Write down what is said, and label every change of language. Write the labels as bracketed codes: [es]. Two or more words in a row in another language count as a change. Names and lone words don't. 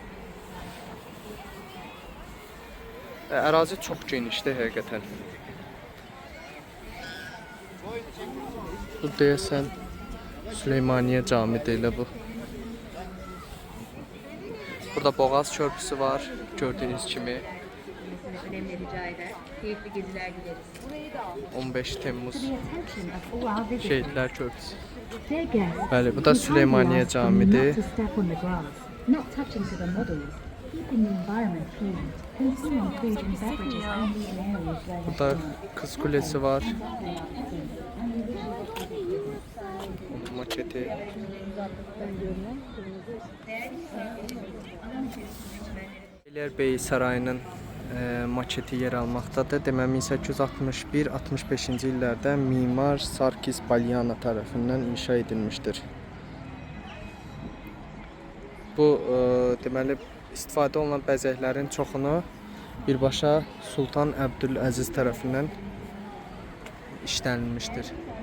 [az] Ərazi çox genişdir həqiqətən. Bu deyəsən Süleymaniyə Camidir elə bu. Burada Boğaz Körpüsü var, gördüyünüz kimi. [tr] Önemli rica eder. Keyifli geziler dileriz. 15 Temmuz Şehitler Köprüsü. [az] Bəli, bu da Süleymaniyə Camidir. Burada Kız Kulesi var. Maketi. Beylerbeyi Sarayının maketi yer almaqdadır. Deməli 1861-65-ci illərdə mimar Sarkis Balyana tərəfindən inşa edilmişdir. Bu deməli istifadə olunan bəzəklərin çoxunu birbaşa Sultan Əbdüləziz tərəfindən işlənilmişdir.